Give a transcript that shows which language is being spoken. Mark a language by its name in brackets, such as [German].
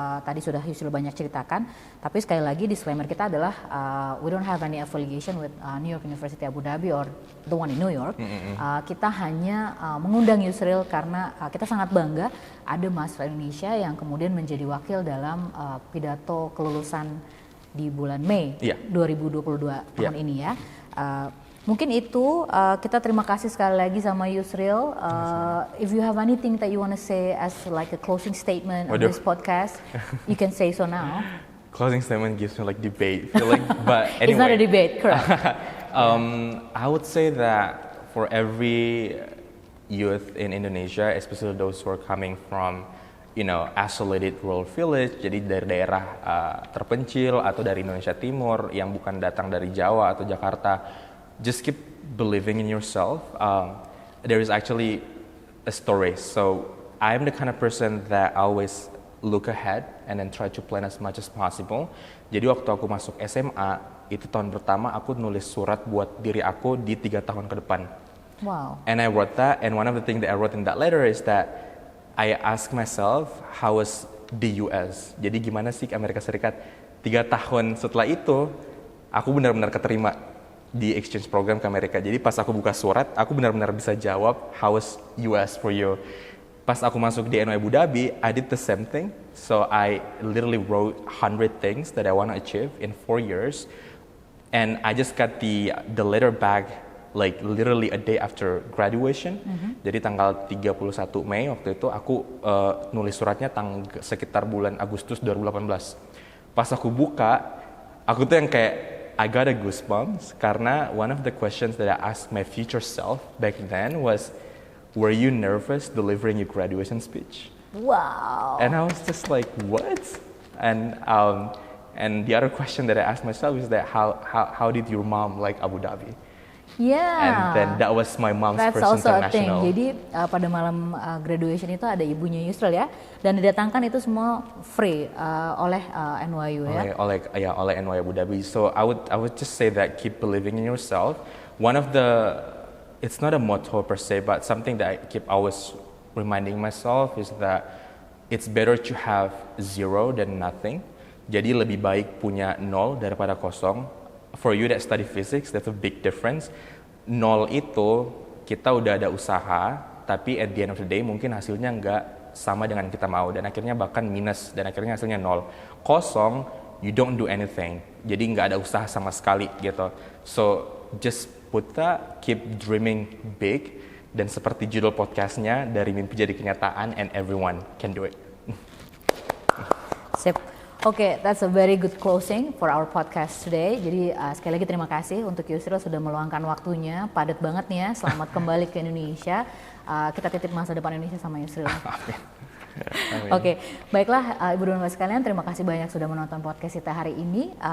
[Indonesian] Tadi sudah Yusril banyak ceritakan, tapi sekali lagi disclaimer kita adalah [English] we don't have any affiliation with New York University Abu Dhabi or the one in New York. [Indonesian] Kita hanya mengundang Yusril karena kita sangat bangga ada mahasiswa Indonesia yang kemudian menjadi wakil dalam pidato kelulusan di bulan Mei 2022 tahun ini ya. Mungkin itu kita terima kasih sekali lagi sama Yusril. [English] If you have anything that you want to say as like a closing statement on this podcast, you can say so now. Closing statement gives me like debate feeling, but anyway. It's not a debate, correct? I would say that for every youth in Indonesia, especially those who are coming from isolated rural village, [Indonesian] jadi dari daerah terpencil atau dari Indonesia Timur yang bukan datang dari Jawa atau Jakarta, [English] just keep believing in yourself. There is actually a story. So I'm the kind of person that always look ahead and then try to plan as much as possible. [Indonesian] Jadi waktu aku masuk SMA, itu tahun pertama aku nulis surat buat diri aku di 3 tahun ke depan. [English] Wow. And I wrote that, and one of the things that I wrote in that letter is that I ask myself, how was the US? [Indonesian] Jadi gimana sih Amerika Serikat? 3 tahun setelah itu, aku benar-benar keterima di exchange program ke Amerika. Jadi pas aku buka surat, aku benar-benar bisa jawab, [English] how was US for you? [Indonesian] Pas aku masuk di [English] NYU Abu Dhabi, I did the same thing. So I literally wrote 100 things that I want to achieve in 4 years. And I just got the letter back like literally a day after graduation. [Indonesian] Jadi tanggal 31 Mei waktu itu aku nulis suratnya sekitar bulan Agustus 2018. Pas aku buka, aku tuh yang kayak [English] I got a goosebumps [Indonesian] karena [English] one of the questions that I asked my future self back then was, were you nervous delivering your graduation speech? Wow. And I was just like, what? And the other question that I asked myself is that how did your mom like Abu Dhabi? Yeah. And then that was my mom's That's first also international. a thing. [Indonesian] Jadi pada malam graduation itu ada ibunya Yusril ya, dan didatangkan itu semua free oleh NYU ya. Oleh NYU Abu Dhabi. [English] So I would just say that keep believing in yourself. One of the, it's not a motto per se, but something that I keep always reminding myself is that it's better to have 0 than nothing. [Indonesian] Jadi lebih baik punya 0 daripada kosong. [English] For you that study physics, that's a big difference. [Indonesian] 0 itu kita udah ada usaha, tapi [English] at the end of the day [Indonesian] mungkin hasilnya nggak sama dengan kita mau, dan akhirnya bahkan minus, dan akhirnya hasilnya 0. Kosong, [English] you don't do anything, [Indonesian] jadi nggak ada usaha sama sekali gitu. [English] So just put that, keep dreaming big, [Indonesian] dan seperti judul podcastnya, dari mimpi jadi kenyataan, [English] and everyone can do it. [Indonesian] Sip. [English] Oke, that's a very good closing for our podcast today. [Indonesian] Jadi sekali lagi terima kasih untuk Yusril sudah meluangkan waktunya, padat banget nih ya. Selamat kembali ke Indonesia. Kita titip masa depan Indonesia sama Yusril. Oke, baiklah Ibu dan Bapak sekalian, terima kasih banyak sudah menonton podcast kita hari ini.